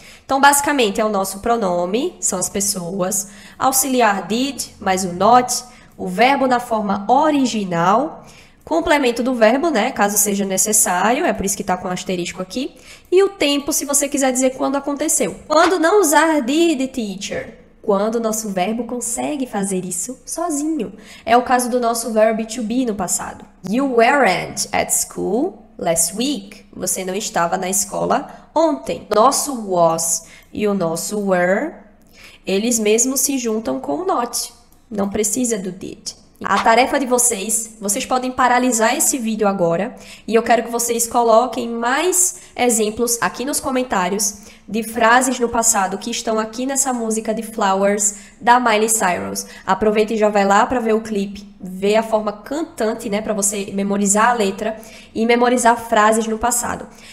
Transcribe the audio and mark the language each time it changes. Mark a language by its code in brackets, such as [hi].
[pt] Então, basicamente, é o nosso pronome, são as pessoas, auxiliar did, mais o not, o verbo na forma original, complemento do verbo, né, caso seja necessário, é por isso que está com um asterisco aqui, e o tempo, se você quiser dizer quando aconteceu. Quando não usar did, teacher? Quando o nosso verbo consegue fazer isso sozinho. É o caso do nosso verbo to be no passado. [en] You weren't at school last week. [pt] Você não estava na escola ontem. Nosso was e o nosso were, eles mesmos se juntam com o not. Não precisa do did. A tarefa de vocês podem paralisar esse vídeo agora e eu quero que vocês coloquem mais exemplos aqui nos comentários de frases no passado que estão aqui nessa música de Flowers da Miley Cyrus. Aproveita e já vai lá para ver o clipe, ver a forma cantante, né, para você memorizar a letra e memorizar frases no passado.